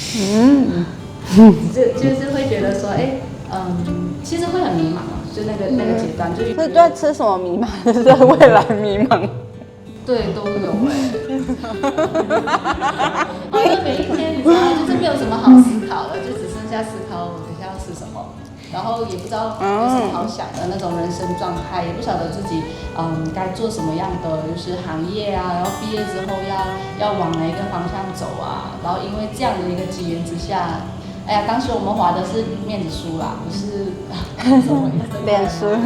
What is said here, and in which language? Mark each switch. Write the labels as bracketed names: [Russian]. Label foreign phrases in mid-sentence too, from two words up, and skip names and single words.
[Chinese] 就是会覺得说，其實會很迷茫啊，就那個階段，就是對吃什麼迷茫，是對未來迷茫。對，都有因為每一天你知道，就是沒有什麼好思考的，就只剩下思考我等一下要吃什麼，然後也不知道有什麼好想的那種人生狀態，也不曉得自己該做什麼樣的就是行業啊，然後畢業之後要往哪一個方向走啊，然後因為這樣的一個機緣之下。當時我們滑的是面子書啦，不是什麼臉書、